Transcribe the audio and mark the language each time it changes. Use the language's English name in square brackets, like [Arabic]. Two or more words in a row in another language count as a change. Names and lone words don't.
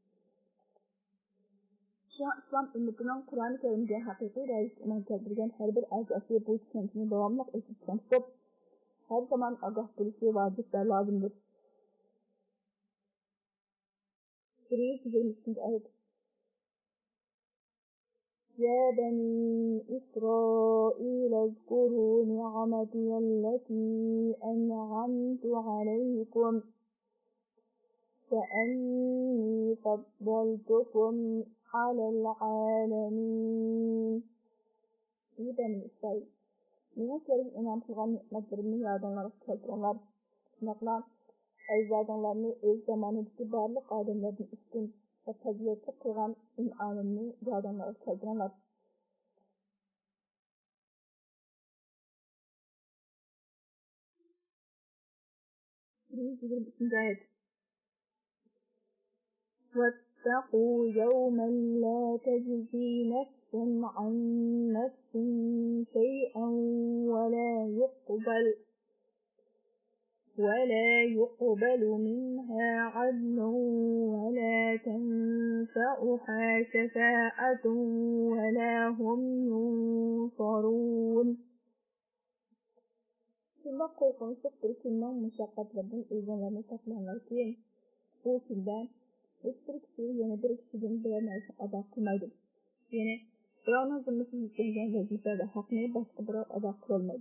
[Uzbek] İslam ümmetining Qur'oni Karimga haqiqiy ravishda iymon keltirgan har bir a'zosi bu tushunchani davomli eslatib turib, har zaman ogoh bo'lishi vojib va lozimdir. 123 oyat. [Arabic] يا بني إسرائيل اذكروا نعمتي التي أنعمت عليكم وأني فضلتكم على العالمين. يا بني إسرائيل [Uzbek] Meni kerim inam qilgan ne'matlarimni yodinglarga keltiringlar. Shunaqla ajdodinglarni o'z zamonidagi barliq odamlardan ustun va fazilatli qilgan in'omimni yodinglarga keltiringlar. [Arabic] واتقوا يوما لا تجزي نفس عن نفس شيئا ولا يقبل منها عدل ولا تنفعها شفاعة ولا هم ينصرون. [Uzbek] Shunda qo'rqinchli bir kunning mushaqqatlaridan o'zinglarni saqlanglar keyin. Bu kunda hech bir kishi yana bir kishidan bir narsa ado qilmaydi. Ya'ni birovning zimmasiga yuklangan vazifada haqni boshqa birov ado qilolmaydi.